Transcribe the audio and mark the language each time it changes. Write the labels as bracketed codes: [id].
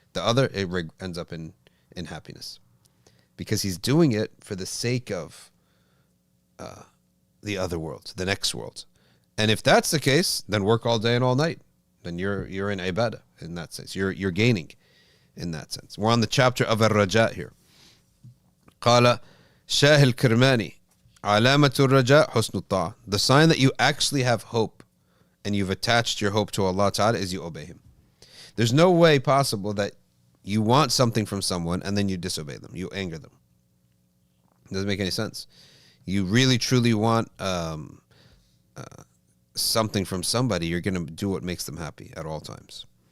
[en] The other, it ends up in happiness. Because he's doing it for the sake of the other world, the next world. And if that's the case, then work all day and all night. Then you're in ibadah in that sense. You're gaining in that sense. We're on the chapter of Ar-Raja here. [ar] قال شاه الكرماني علامة الرجاء حسن الطاعة. [en] The sign that you actually have hope and you've attached your hope to Allah Ta'ala is you obey Him. There's no way possible that you want something from someone and then you disobey them. You anger them. It doesn't make any sense. You really truly want something from somebody, you're going to do what makes them happy at all times.